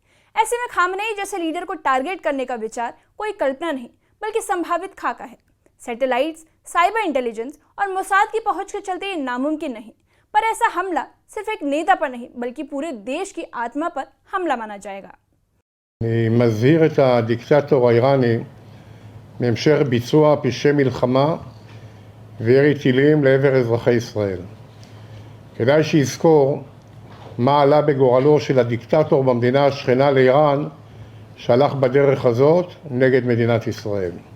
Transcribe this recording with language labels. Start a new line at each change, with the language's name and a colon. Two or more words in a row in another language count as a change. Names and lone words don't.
Hindi: ऐसे में खामेनी जैसे लीडर को टारगेट करने का विचार कोई कल्पना नहीं बल्कि संभावित खाका है। सैटेलाइट्स,
English: cyber intelligence
Hindi: और मोसाद की पहुंच के चलते ये नामुमकिन नहीं, पर ऐसा हमला सिर्फ एक नेता पर नहीं बल्कि पूरे देश की आत्मा पर हमला माना जाएगा।
Hebrew: אני מזהיר את הדיקטטור האיראני מהמשך ביצוע פשעי מלחמה וירי טילים לעבר אזרחי ישראל. כדאי שיזכור מה עלה בגורלו של הדיקטטור במדינה השכנה לאיראן שהלך בדרך הזאת נגד מדינת ישראל.